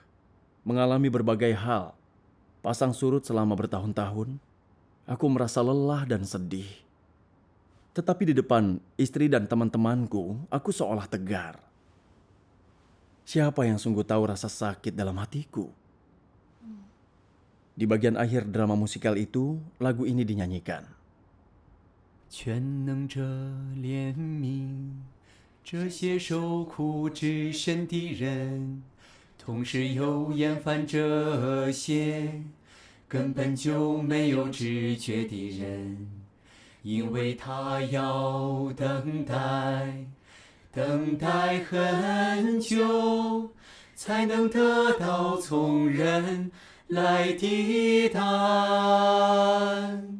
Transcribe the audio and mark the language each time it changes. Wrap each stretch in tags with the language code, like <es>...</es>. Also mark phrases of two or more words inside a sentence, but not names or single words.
<id>Mengalami berbagai hal, pasang surut selama bertahun-tahun, aku merasa lelah dan sedih. Tetapi di depan istri dan teman-temanku, aku seolah tegar. Siapa yang sungguh tahu rasa sakit dalam hatiku? Di bagian akhir drama musikal itu, lagu ini dinyanyikan.</id> <zh>全能者怜悯这些受苦之身的人，同时又厌烦这些根本就没有知觉的人，因为他要等待，等待很久，才能得到从人来的答案。</zh>